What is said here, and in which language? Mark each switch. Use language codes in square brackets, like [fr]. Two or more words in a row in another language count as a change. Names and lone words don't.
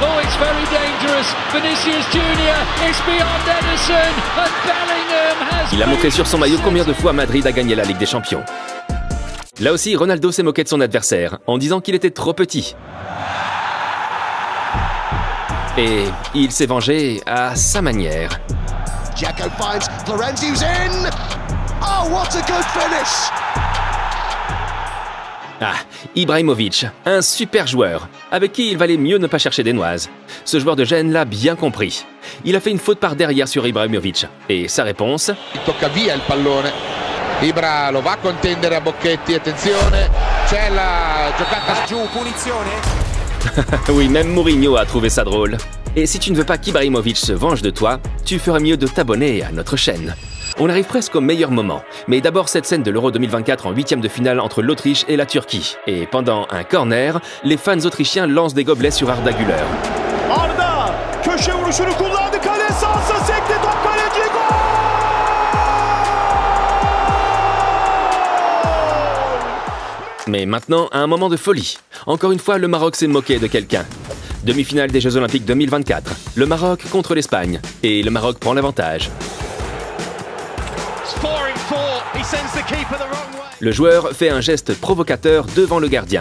[fr] Il a montré sur son maillot combien de fois Madrid a gagné la Ligue des Champions. Là aussi, Ronaldo s'est moqué de son adversaire en disant qu'il était trop petit. Et il s'est vengé à sa manière. [en] Dzeko finds Florenzi who's in. Oh, what a good finish! [fr] Ah, Ibrahimovic, un super joueur, avec qui il valait mieux ne pas chercher des noises. Ce joueur de Gênes l'a bien compris. Il a fait une faute par derrière sur Ibrahimovic. Et sa réponse... [it] Tocca via il pallone. Ibra lo va a contendere a Bocchetti, attenzione. C'è la giocata giù, punizione. [fr] Oui, même Mourinho a trouvé ça drôle. Et si tu ne veux pas qu'Ibrahimovic se venge de toi, tu ferais mieux de t'abonner à notre chaîne. On arrive presque au meilleur moment, mais d'abord cette scène de l'Euro 2024 en 8e de finale entre l'Autriche et la Turquie. Et pendant un corner, les fans autrichiens lancent des gobelets sur Arda Güler. [tr] Arda köşe vuruşunu kullandı, kale sahasına sekti, top kaleci, gol! [fr] Mais maintenant, un moment de folie. Encore une fois, le Maroc s'est moqué de quelqu'un. Demi-finale des Jeux Olympiques 2024, le Maroc contre l'Espagne. Et le Maroc prend l'avantage. Le joueur fait un geste provocateur devant le gardien.